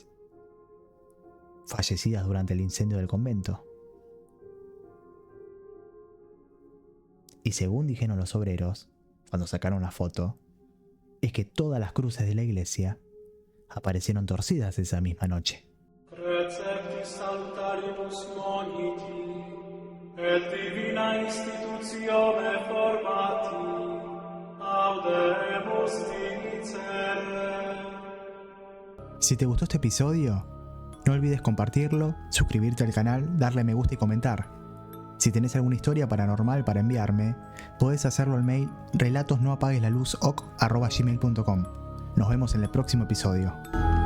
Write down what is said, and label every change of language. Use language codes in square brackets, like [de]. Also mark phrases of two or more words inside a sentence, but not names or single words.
[es] Fallecidas durante el incendio del convento. Y según dijeron los obreros, cuando sacaron la foto, es que todas las cruces de la iglesia aparecieron torcidas esa misma noche. [la] Precepti salutarius moniti, et divina institutione formati, audemus dicere. [es] Si te gustó este episodio, no olvides compartirlo, suscribirte al canal, darle me gusta y comentar. Si tenés alguna historia paranormal para enviarme, podés hacerlo al mail relatosnoapagueslaluz@gmail.com. Nos vemos en el próximo episodio.